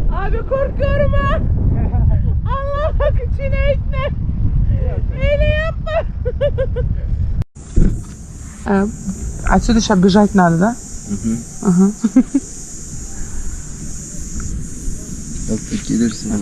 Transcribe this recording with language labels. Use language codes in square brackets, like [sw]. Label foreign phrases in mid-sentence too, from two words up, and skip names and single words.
[tr] Abi korkuyorum ha. Allah bak içine itme. Öyle yapma. [ru] Отсюда сейчас бежать надо, да? Ага. [tr] Bak gelirsin.